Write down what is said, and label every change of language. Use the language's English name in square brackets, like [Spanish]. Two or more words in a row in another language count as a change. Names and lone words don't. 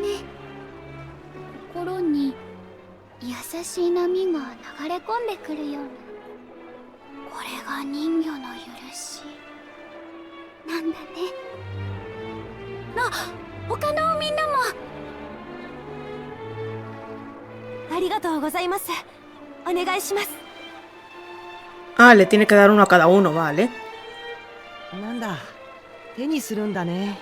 [Japanese] 心に優しい波が流れ込んでくるような。これが人魚の許しなんだね。他のみんなも。ありがとうございます。お願いします。 [Spanish] Ah, le tiene que dar uno a cada uno, vale. [Japanese] なんだ、手にするんだね。